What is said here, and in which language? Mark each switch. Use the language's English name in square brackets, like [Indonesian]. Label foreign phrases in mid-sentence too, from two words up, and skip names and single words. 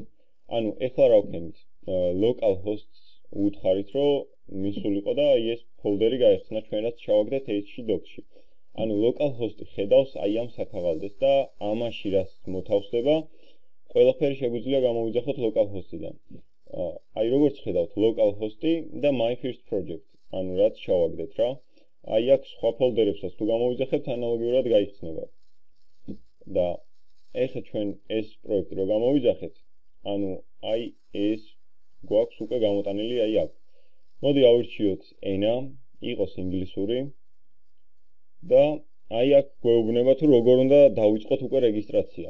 [Georgian] ანუ ეხლა რა ვქენით? localhost-ს უთხარით რომ მისულიყო და აი ეს ფოლდერი გაიხსნა ჩვენ რაც ჩავაგდეთ htdocs-ში. ანუ localhost-ი ხედავს აი ამ საქაღალდეს და ამაში რაც მოთავსდება, ყველაფერი შეგვიძლია გამოვიძახოთ localhost-იდან. აი როგორც ხედავთ, localhost-ი და [English] my first project, [Georgian] ანუ რაც ჩავაგდეთ რა. აი აქ სხვა ფოლდერებსაც თუ გამოვიძახებთ, ანალოგიურად გაიხსნება. და ეხლა ჩვენ ეს პროექტი რო გამოვიძახეთ, ანუ აი ეს გვაქვს უკვე გამოტანილი აი აქ. მოდი ავირჩიოთ ენა, იყოს ინგლისური და აი აქ გვეუბნება თუ როგორ უნდა დავიწყოთ უკვე რეგისტრაცია.